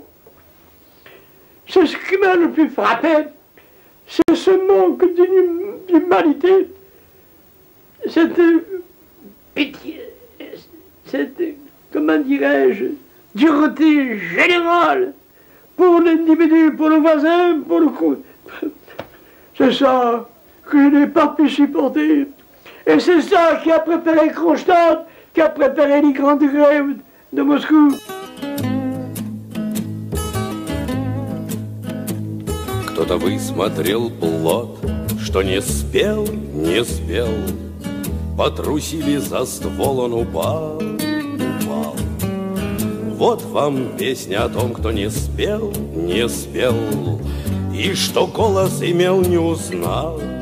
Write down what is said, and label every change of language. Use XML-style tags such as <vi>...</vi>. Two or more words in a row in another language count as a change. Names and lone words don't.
<fr>C'est ce qui m'a le plus frappé, c'est ce manque d'humanité, cette pitié, cette, comment dirais-je, dureté générale pour l'individu, pour le voisin, pour le coup. C'est ça que je n'ai pas pu supporter. Et c'est ça qui a préparé Kronstadt, qui a préparé les grandes grèves de Moscou.</fr> <ru>Кто-то высмотрел плод, что не спел, потрусили за ствол, он упал. Вот вам песня о том, кто не спел, и что голос имел, не узнал.</ru>